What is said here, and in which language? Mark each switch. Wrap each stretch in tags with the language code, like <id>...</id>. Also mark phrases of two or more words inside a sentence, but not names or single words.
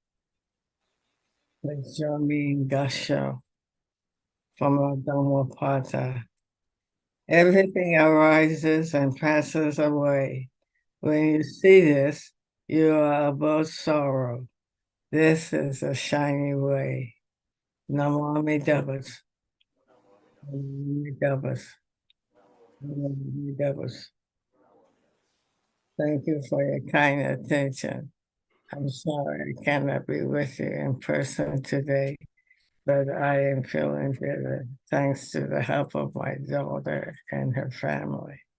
<en>Let's join me in Gasho from our Dhammapada. Everything arises and passes away. When you see this, you are above sorrow. This is a shiny way.</en> <sa>Namo Amitabha. Namo Amitabha. Namo Amitabha.</sa> <en>Thank you for your kind attention. I'm sorry I cannot be with you in person today, but I am feeling better thanks to the help of my daughter and her family.</en>